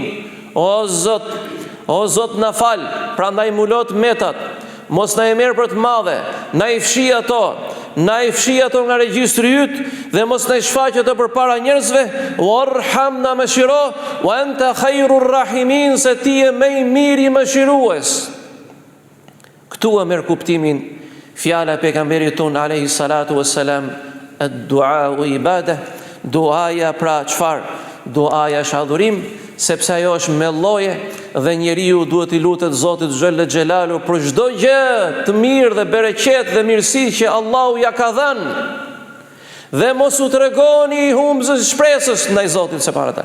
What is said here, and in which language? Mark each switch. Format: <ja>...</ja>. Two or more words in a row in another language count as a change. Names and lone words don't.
<sq>O Zot na fal, prandaj mulot metat, mos na e merr për të madhe, na i fshi ato nga regjistri yt dhe mos na i shfaq ato përpara njerëzve. Warham, na mëshiro,</sq> <ar>وأنت خير الراحمين,</ar> <sq>se ti je më i miri i mëshirues. Këtu e merr kuptimin fjala e pejgamberit ton</sq> <ar>عليه الصلاة والسلام الدعاء والعبادة,</ar> <sq>duaja pra çfarë? Duaja është adhurim, sepse ajo është me lloje dhe njeriu duhet i lutet Zotit</sq> <ar>جل جلاله</ar> <sq>për çdo gjë të mirë dhe bereqet dhe mirësi që Allahu ja ka dhënë. Dhe mos u tregoni humbës shpresës ndaj Zotit se para ta.</sq>